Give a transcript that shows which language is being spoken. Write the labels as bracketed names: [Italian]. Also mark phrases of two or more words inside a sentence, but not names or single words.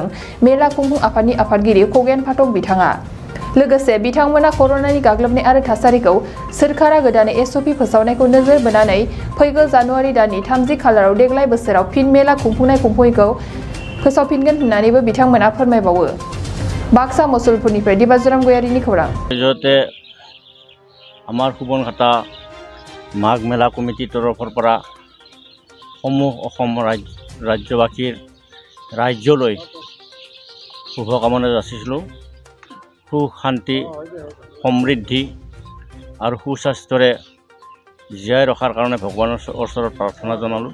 [Bodo] मेला खुंफुं आफादनि आफादगिरि खगेन फाथक बिथाङा। लोगोसे बिथांमोना कर'नानि गाग्लोबनाय आरो थासारिखौ सोरखारा गोदानै SOP फोसावनायखौ नोजोर बोनानै फैगौ जानुवारि दाननि 30 खालाराव देग्लाय बोसोराव फिन मेला खुंफुंनायखौ फोसावफिनगोन होननानैबो बिथांमोना फोरमायबावो। बाक्सा मसलपुरनिफ्राय दिबाजुराम गयारिनि खौरां। [Assamese] আমাৰ সুবনখাটা মাঘ মেলা কমিটিৰ তৰফৰ পৰা সমূহ অসম ৰাজ্যবাসীৰ ৰাজ্যলৈ শুভকামনা যাচিছিলোঁ। সুখ শান্তি সমৃদ্ধি আৰু সুস্বাস্থ্যৰে জীয়াই ৰখাৰ কাৰণে ভগৱানৰ ওচৰত প্ৰাৰ্থনা জনালোঁ।